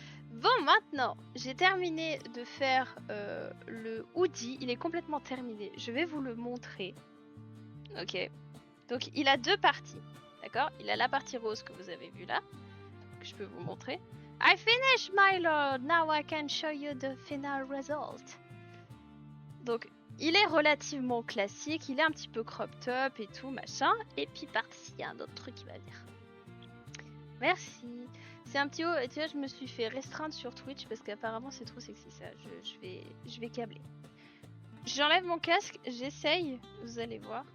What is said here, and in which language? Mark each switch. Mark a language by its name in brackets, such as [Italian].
[French] Bon, maintenant, j'ai terminé de faire le hoodie. Il est complètement terminé. Je vais vous le montrer. Ok. Donc, il a deux parties. D'accord? Il a la partie rose que vous avez vue là, que je peux vous montrer. [English] I finished, my lord. Now I can show you the final result. [French] Donc, il est relativement classique. Il est un petit peu crop top et tout, machin. Et puis, par-ci, il y a un autre truc qui va venir. Merci. C'est un petit haut. Tu vois, je me suis fait restreindre sur Twitch parce qu'apparemment, c'est trop sexy ça. Je vais câbler. J'enlève mon casque. J'essaye. Vous allez voir.